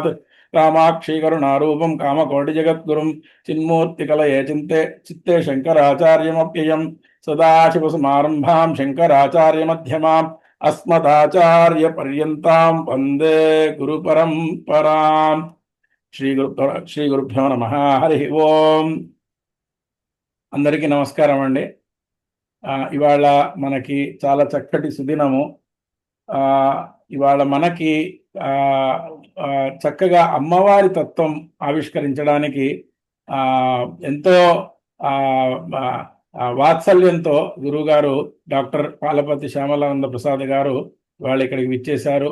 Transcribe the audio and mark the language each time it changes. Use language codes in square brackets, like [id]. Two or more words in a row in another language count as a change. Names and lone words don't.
[sa] कामाक्षी करुणारूपं कामकोटिजगद्गुरुं चिन्मूर्तिकलये चित्ते शङ्कराचार्यमप्ययं सदाशिवसमारम्भां शङ्कराचार्यमध्यमाम् अस्मदाचार्य पर्यन्तां वंदे गुरु परंपरां। శ్రీ గురుభ్యో నమః। హరి ఓం। [te] అందరికీ నమస్కారం అండి। ఇవాళ మనకి చాలా చక్కటి సుదినము। ఇవాళ మనకి చక్కగా అమ్మవారి తత్వం ఆవిష్కరించడానికి ఎంతో వాత్సల్యంతో గురువుగారు డాక్టర్ పాలపతి శ్యామలానంద ప్రసాద్ గారు వాళ్ళు ఇక్కడికి విచ్చేశారు।